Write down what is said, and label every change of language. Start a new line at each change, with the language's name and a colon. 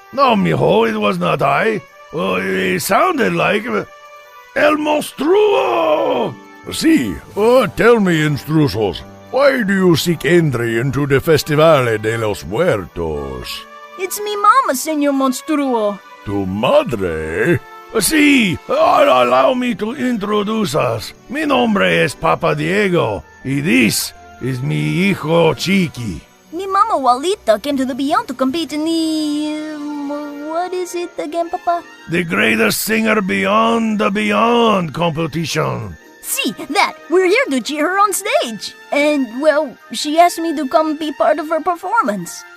English: No, mijo, it was not I. Well, it sounded like El Monstruo! Sí, tell me, Instrusos, why do you seek entry into the Festivale de los Muertos? It's me Mama, Senor Monstruo.
Spanish: Tu madre?
English: Sí, allow me to introduce us.
Spanish: Mi nombre es Papa Diego, y
English: this is
Spanish: mi hijo Chiqui.
English: Mi Mama Walita came to the Beyond to compete in the... what is it again, Papa? The greatest singer beyond the Beyond competition. See, that! We're here to cheer her on stage! And, well, she asked me to come be part of her performance.